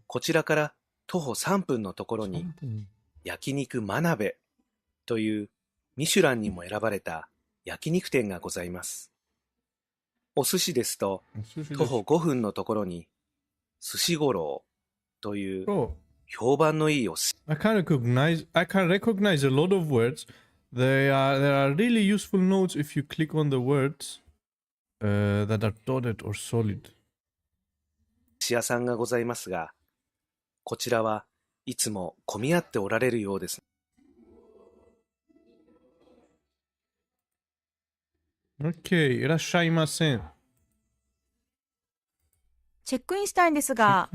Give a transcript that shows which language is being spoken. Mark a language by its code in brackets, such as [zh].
[ja] こちらから徒歩3分のところに、焼肉真鍋というミシュランにも選ばれた焼肉店がございます。お寿司ですと、徒歩5分のところに、寿司五郎という評判のいいお寿司。 [en] I can recognize a lot of words. There are really useful notes if you click on the words that are dotted or solid. [ja] 寿司屋さんがございますが、こちらはいつも混み合っておられるようです。 OK、いらっしゃいませ。チェックインしたいんですが、